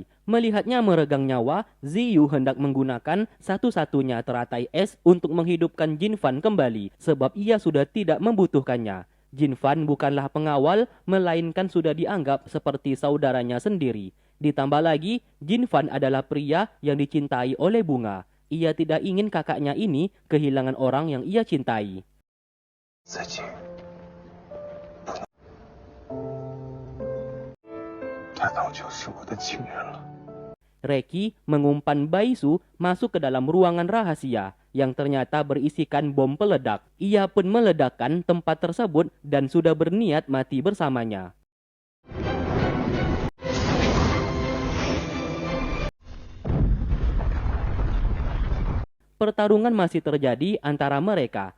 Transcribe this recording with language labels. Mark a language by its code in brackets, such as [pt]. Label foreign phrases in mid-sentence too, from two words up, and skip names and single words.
[id] Melihatnya meregang nyawa, Ziyu hendak menggunakan satu-satunya teratai es untuk menghidupkan Jin Fan kembali, sebab ia sudah tidak membutuhkannya. Jin Fan bukanlah pengawal, melainkan sudah dianggap seperti saudaranya sendiri. Ditambah lagi, Jin Fan adalah pria yang dicintai oleh bunga. Ia tidak ingin kakaknya ini kehilangan orang yang ia cintai. [zh] 再见。他早就是我的情人了。 [id] Reki mengumpan Baisu masuk ke dalam ruangan rahasia yang ternyata berisikan bom peledak. Ia pun meledakkan tempat tersebut dan sudah berniat mati bersamanya. Pertarungan masih terjadi antara mereka.